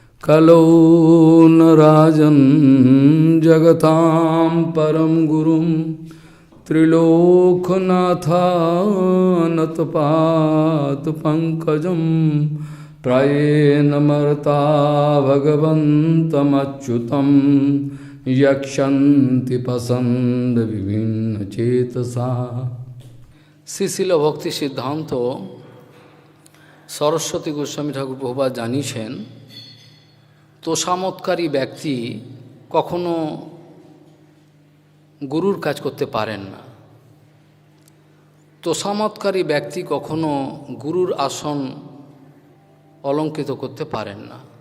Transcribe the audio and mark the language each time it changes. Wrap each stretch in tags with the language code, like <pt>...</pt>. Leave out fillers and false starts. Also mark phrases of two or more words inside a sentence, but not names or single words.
<sa>कलौ न राजन् जगतां परं गुरुं त्रिलोकनाथानतपातपङ्कजं प्रायेण मर्ता भगवन्तमच्युतं यक्षन्ति पसन्द विभिन्नचेतसा।</sa> <bn>শ্রীশিল ভক্তি সিদ্ধান্ত সরস্বতী গোস্বামী ঠাকুর প্রভুপাদ জানিয়েছেন, তোষামতকারী ব্যক্তি কখনো গুরুর কাজ করতে পারেন না। তোষামতকারী ব্যক্তি কখনো গুরুর আসন অলঙ্কৃত করতে পারেন না।</bn>